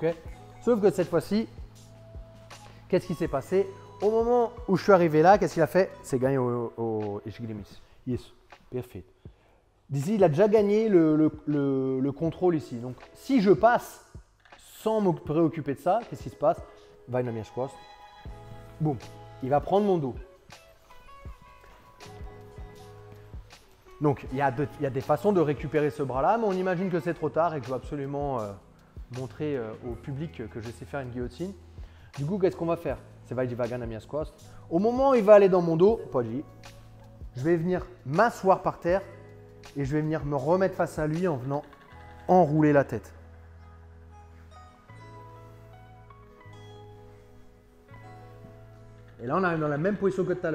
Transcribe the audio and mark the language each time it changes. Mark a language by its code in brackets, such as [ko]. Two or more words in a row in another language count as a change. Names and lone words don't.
[fr] Sauf que cette fois-ci, qu'est-ce qui s'est passé? Au moment où je suis arrivé là, qu'est-ce qu'il a fait? C'est gagné au Ishigirimis. Yes, parfait. D'ici, il a déjà gagné le contrôle ici. Donc, si je passe sans me préoccuper de ça, qu'est-ce qui se passe? [pt] Vai na minhas costas. [fr] Boum. Il va prendre mon dos. Donc, il y a des façons de récupérer ce bras-là, mais on imagine que c'est trop tard et que je veux absolument montrer au public que je sais faire une guillotine. Du coup, qu'est-ce qu'on va faire? [pt] C'est vai devagar na minhas costas. [fr] Au moment où il va aller dans mon dos, je vais venir m'asseoir par terre et je vais venir me remettre face à lui en venant enrouler la tête. Et là, on arrive dans la même position que tout à l'heure.